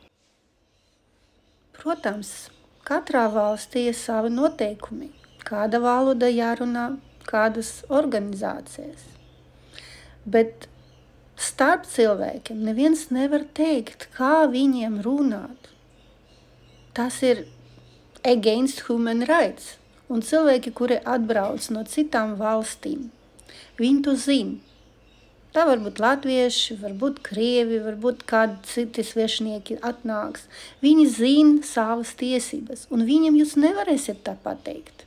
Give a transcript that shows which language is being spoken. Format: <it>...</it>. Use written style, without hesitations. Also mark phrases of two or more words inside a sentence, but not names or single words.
<lv>Protams, katrā valstī ir savi noteikumi, kāda valoda jārunā, kādas organizācijas. Bet starp cilvēkiem neviens nevar teikt, kā viņiem runāt. Tas ir</lv> <en>against human rights.</en> <lv>Un cilvēki, kuri atbrauc no citām valstīm, viņi to zina. Tā var būt latvieši, varbūt krievi, varbūt kādi citi svešinieki atnāks. Viņi zina savas tiesības, un viņiem jūs nevarēsiet tā pateikt.</lv>